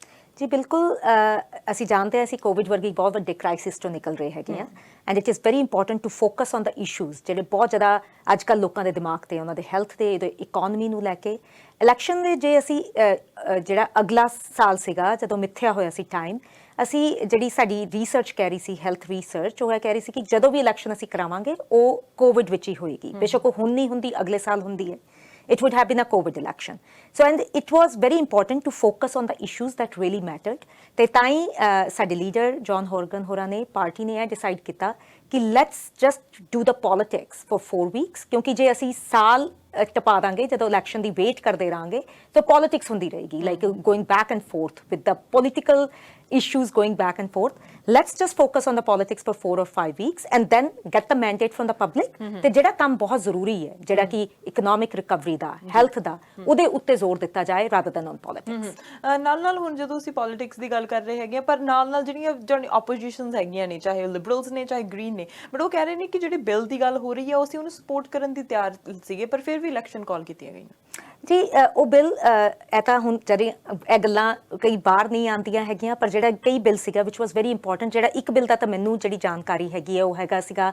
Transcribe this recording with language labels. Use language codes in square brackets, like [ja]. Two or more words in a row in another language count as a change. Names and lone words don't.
[pa] ਜੀ ਬਿਲਕੁਲ ਅਸੀਂ ਜਾਣਦੇ ਹਾਂ ਅਸੀਂ ਕੋਵਿਡ ਵਰਗੀ ਬਹੁਤ ਵੱਡੇ ਕ੍ਰਾਈਸਿਸ ਤੋਂ ਨਿਕਲ ਰਹੇ ਹੈਗੇ ਆ [en] and it is very important to focus on the issues [pa] ਜਿਹੜੇ ਬਹੁਤ ਜ਼ਿਆਦਾ ਅੱਜ ਕੱਲ੍ਹ ਲੋਕਾਂ ਦੇ ਦਿਮਾਗ ਤੇ ਉਹਨਾਂ ਦੇ ਹੈਲਥ ਤੇ ਇਹਦੇ ਇਕਨੋਮੀ ਨੂੰ ਲੈ ਕੇ ਇਲੈਕਸ਼ਨ ਦੇ ਜੇ ਅਸੀਂ ਜਿਹੜਾ ਅਗਲਾ ਸਾਲ ਸੀਗਾ ਜਦੋਂ ਮਿੱਥਿਆ ਹੋਇਆ ਸੀ ਟਾਈਮ ਅਸੀਂ ਜਿਹੜੀ ਸਾਡੀ ਰਿਸਰਚ ਕਹਿ ਰਹੀ ਸੀ ਹੈਲਥ ਰਿਸਰਚ ਉਹ ਕਹਿ ਰਹੀ ਸੀ ਕਿ ਜਦੋਂ ਵੀ ਇਲੈਕਸ਼ਨ ਅਸੀਂ ਕਰਾਵਾਂਗੇ ਉਹ ਕੋਵਿਡ ਵਿੱਚ ਹੀ ਹੋਏਗੀ ਬੇਸ਼ੱਕ ਉਹ ਹੁਣ ਨਹੀਂ ਹੁੰਦੀ ਅਗਲੇ ਸਾਲ ਹੁੰਦੀ ਹੈ [en] it would have been a COVID election. So, and it was very important to focus on the issues that really mattered. [pa] ਤੇ ਤਾਂ ਹੀ ਸਾਡੇ ਲੀਡਰ ਜੌਨ ਹੋਰਗਨ ਹੋਰਾਂ ਨੇ ਪਾਰਟੀ ਨੇ ਇਹ ਡਿਸਾਈਡ ਕੀਤਾ ਕਿ [en] let's just do the politics for 4 weeks [pa] ਕਿਉਂਕਿ ਜੇ ਅਸੀਂ ਸਾਲ ਟਪਾ ਦਾਂਗੇ ਜਦੋਂ ਇਲੈਕਸ਼ਨ ਦੀ ਵੇਟ ਕਰਦੇ ਰਹਾਂਗੇ ਤਾਂ ਪੋਲਿਟਿਕਸ ਹੁੰਦੀ ਰਹੇਗੀ [en] like going back and forth with the political issues going back and forth. Let's just focus on the politics for 4 or 5 weeks and then get the mandate from the public. [pa] ਤੇ ਜਿਹੜਾ ਕੰਮ ਬਹੁਤ ਜ਼ਰੂਰੀ ਹੈ ਜਿਹੜਾ ਕਿ ਇਕਨੋਮਿਕ ਰਿਕਵਰੀ ਦਾ ਹੈਲਥ ਦਾ ਉਹਦੇ ਉੱਤੇ ਜ਼ੋਰ ਦਿੱਤਾ ਜਾਏ [en] rather than on politics. [pa] ਨਾਲ ਹੁਣ ਜਦੋਂ ਅਸੀਂ ਪੋਲਿਟਿਕਸ ਦੀ ਗੱਲ ਕਰ ਰਹੇ ਹੈਗੇ ਪਰ ਨਾਲ ਜਿਹੜੀਆਂ ਆਪੋਜੀਸ਼ਨਸ ਹੈਗੀਆਂ ਨੇ ਚਾਹੇ ਲਿਬਰਲਸ ਨੇ ਚਾਹੇ ਗ੍ਰੀਨ ਨੇ ਬਟ ਉਹ ਕਹਿ ਰਹੇ ਨੇ ਕਿ ਜਿਹੜੀ ਬਿੱਲ ਦੀ ਗੱਲ ਹੋ ਰਹੀ ਹੈ ਅਸੀਂ ਉਹਨੂੰ ਸਪੋਰਟ ਕਰਨ ਦੀ ਤਿਆਰ ਸੀਗੇ ਪਰ ਫਿਰ ਵੀ ਇਲੈਕਸ਼ਨ ਕਾਲ ਕੀਤੀਆਂ ਗਈਆਂ ਜੀ ਉਹ ਬਿੱਲ ਇਹ ਤਾਂ ਹੁਣ ਜਿਹੜੇ ਇਹ ਗੱਲਾਂ ਕਈ ਬਾਹਰ ਨਹੀਂ ਆਉਂਦੀਆਂ ਹੈਗੀਆਂ ਪਰ ਜਿਹੜਾ ਕਈ ਬਿੱਲ ਸੀਗਾ [en] which was very important [pa] ਜਿਹੜਾ ਇੱਕ ਬਿੱਲ ਦਾ ਤਾਂ ਮੈਨੂੰ ਜਿਹੜੀ ਜਾਣਕਾਰੀ ਹੈਗੀ ਹੈ ਉਹ ਹੈਗਾ ਸੀਗਾ